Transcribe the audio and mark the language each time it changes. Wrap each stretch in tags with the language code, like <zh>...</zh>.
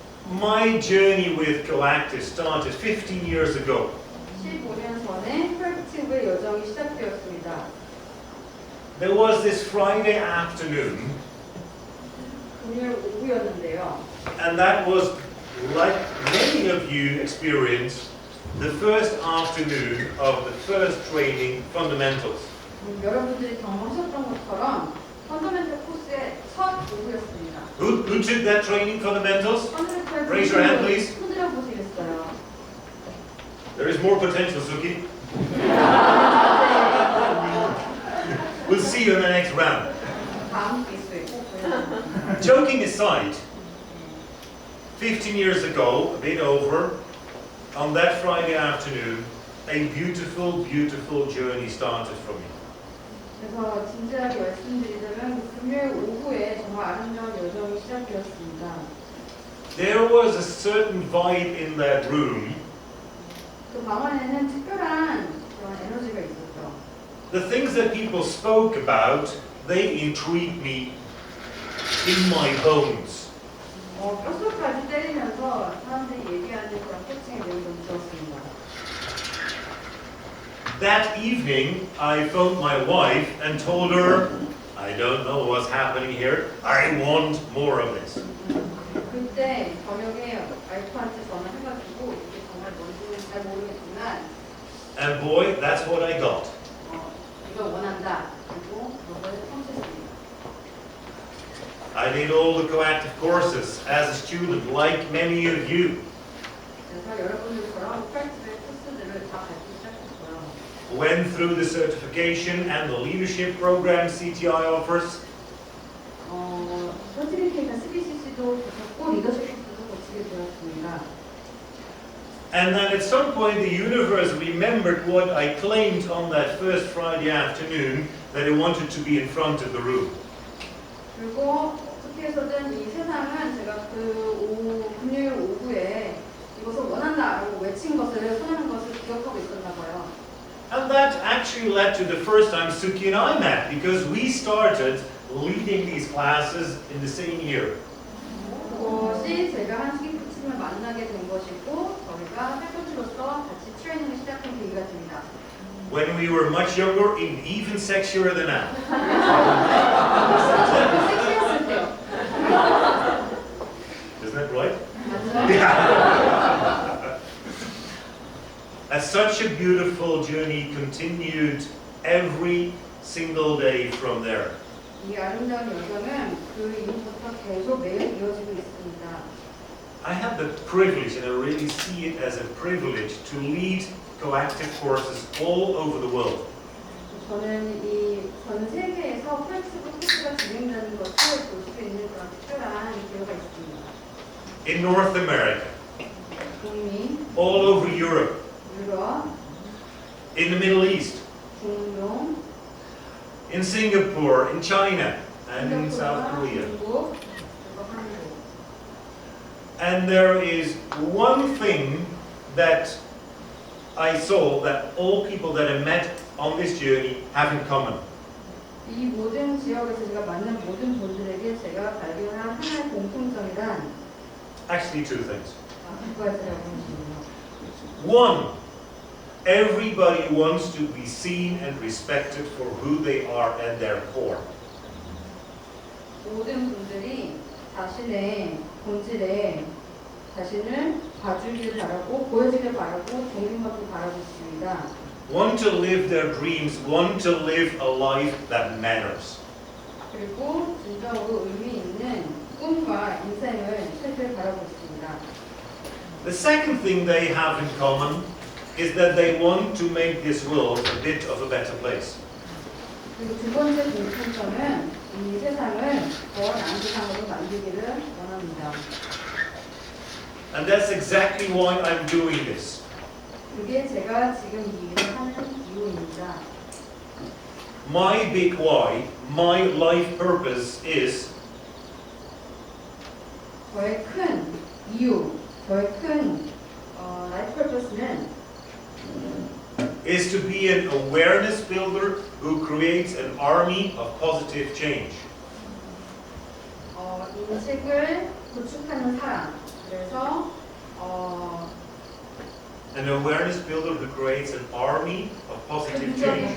<en>My journey with Coactive started 15 years ago.</en> <ko>15년 전에 코액티브의 여정이 시작되었습니다.</ko> <en>There was this Friday afternoon,</en> <ko>금요일 오후였는데요.</ko> <en>and that was, like many of you experienced, the first afternoon of the first training, fundamentals.</en> <ko>여러분들이 경험하셨던 것처럼 펀더멘털 코스의 첫 오후였습니다.</ko> <en>Who took that training, fundamentals? Raise your hand, please.</en> <ko>흔들어 보시겠어요?</ko> <en>There is more potential, Suki. We'll see you in the next round.</en> <ko>다음 기수에 꼭 보여주세요.</ko> <en>Joking aside, 15 years ago, a bit over, on that Friday afternoon, a beautiful, beautiful journey started for me.</en> <ko>그래서 진지하게 말씀드리자면 금요일 오후에 정말 아름다운 여정이 시작되었습니다.</ko> <en>There was a certain vibe in that room.</en> <ko>그 방 안에는 특별한 그런 에너지가 있었죠.</ko> <en>The things that people spoke about, they intrigued me in my bones.</en> <ko>뼛속까지 때리면서 사람들이 얘기하는 그런 코칭의 내용을 좀 들었습니다.</ko> <en>That evening, I phoned my wife and told her, I don't know what's happening here. I want more of this.</en> <ko>그때 저녁에 와이프한테 전화해가지고 이게 정말 뭔지는 잘 모르겠지만</ko> <en>And boy, that's what I got.</en> <ko>이걸 원한다. 그리고 그것을 성취했습니다.</ko> <en>I did all the coactive courses as a student, like many of you.</en> <ko>그래서 여러분들처럼 코액티브의 코스들을 다 밟기 시작했고요.</ko> <en>Went through the certification and the leadership program CTI offers.</en> <ko>서티피케이션 CBCC도 거쳤고 리더십 코스도 거치게 되었습니다.</ko> <en>And then at some point the universe remembered what I claimed on that first Friday afternoon, that I wanted to be in front of the room.</en> <ko>그리고 어떻게 해서든 이 세상은 제가 금요일 오후에 이것을 원한다라고 외친 것을 선언한 것을 기억하고 있었나 봐요.</ko> <en>And that actually led to the first time Suki and I met, because we started leading these classes in the same year.</en> <ko>그것이 제가 한식이 코치님을 만나게 된 것이고 저희가 해코치로서 같이 트레이닝을 시작한 계기가 됩니다.</ko> <en>When we were much younger, even sexier than now.</en> <ko>섹시했을 때요.</ko> <en>Isn't that right?</en> <ko>맞죠?</ko> <en>Yeah. And such a beautiful journey continued every single day from there.</en> <ko>이 아름다운 여정은 그 이후부터 계속 매일 이어지고 있습니다.</ko> <en>I had the privilege, and I really see it as a privilege, to lead coactive courses all over the world.</en> <ko>저는 이 전 세계에서 코엑티브 코스가 진행되는 것을 볼 수 있는 그런 특별한 기회가 있습니다.</ko> <en>In North America,</en> <ko>북미,</ko> <en>all over Europe,</en> <ko>유럽,</ko> <en>in the Middle East,</en> <ko>중동,</ko> <en>in Singapore, in China, and in South Korea.</en> <ko>중국, 그리고 한국.</ko> <en>And there is one thing that I saw that all people that I met on this journey have in common.</en> <ko>이 모든 지역에서 제가 만난 모든 분들에게 제가 발견한 하나의 공통점이란</ko> <en>Actually, two things.</en> <ko>두 가지라고 하시네요.</ko> <en>One, everybody wants to be seen and respected for who they are and their core.</en> <ko>모든 분들이 자신의 본질에 자신을 봐주길 바라고 보여주길 바라고 존경받길 바라고 있습니다.</ko> <en>Want to live their dreams, want to live a life that matters.</en> <ko>그리고 진정으로 의미 있는 꿈과 인생을 살길 바라고 있습니다.</ko> <en>The second thing they have in common is that they want to make this world a bit of a better place.</en> <ko>그리고 두 번째 공통점은 이 세상을 더 나은 세상으로 만들기를 원합니다.</ko> <en>And that's exactly why I'm doing this.</en> <ko>그게 제가 지금 이 일을 하는 이유입니다.</ko> <en>My big why, my life purpose is</en> <ko>저의 큰 이유, 저의 큰 라이프 퍼포스는</ko> <en>is to be an awareness builder who creates an army of positive change.</en> <ko>인식을 구축하는 사람, 그래서</ko> <en>an awareness builder who creates an army of positive change.</en>